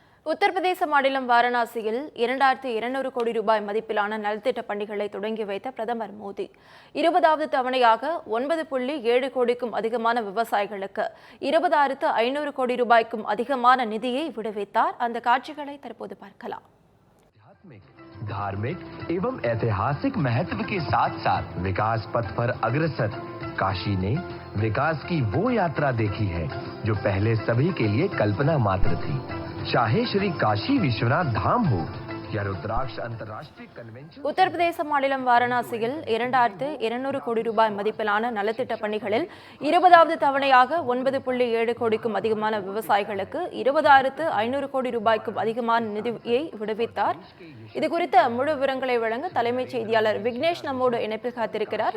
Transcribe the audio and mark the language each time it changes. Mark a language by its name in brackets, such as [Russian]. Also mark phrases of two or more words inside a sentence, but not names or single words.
[Tamil] உத்தரப்பிரதேச மாநிலம் வாரணாசியில் 2200 கோடி ரூபாய் மதிப்பிலான நலத்திட்ட பணிகளை தொடங்கி வைத்த பிரதமர் மோடி 20வது தவணையாக 9.7 கோடிக்கும் அதிகமான விவசாயிகளுக்கு 20,500 கோடி ரூபாய்க்கும் அதிகமான நிதியை விடுவித்தார். அந்த காட்சிகளை தற்போது பார்க்கலாம். [Hindi] धार्मिक एवं ऐतिहासिक महत्व के साथ साथ विकास पथ पर अग्रसर काशी ने विकास की वो यात्रा देखी है जो पहले सभी के लिए कल्पना मात्र थी। चाहे श्री काशी विश्वनाथ धाम हो या रुद्राक्ष अंतर्राष्ट्रीय कन्वेंशन। [Tamil] உத்தரப்பிரதேச மாநிலம் வாரணாசியில் 2200 கோடி ரூபாய் மதிப்பிலான நலத்திட்ட பணிகளில் 20வது தவணையாக 9.7 கோடிக்கும் அதிகமான விவசாயிகளுக்கு 20,500 கோடி ரூபாய்க்கும் அதிகமான நிதியை விடுவித்தார். இதுகுறித்த முழு விவரங்களை வழங்க தலைமைச் செய்தியாளர் விக்னேஷ் நம்மோடு இணைப்பில் காத்திருக்கிறார்.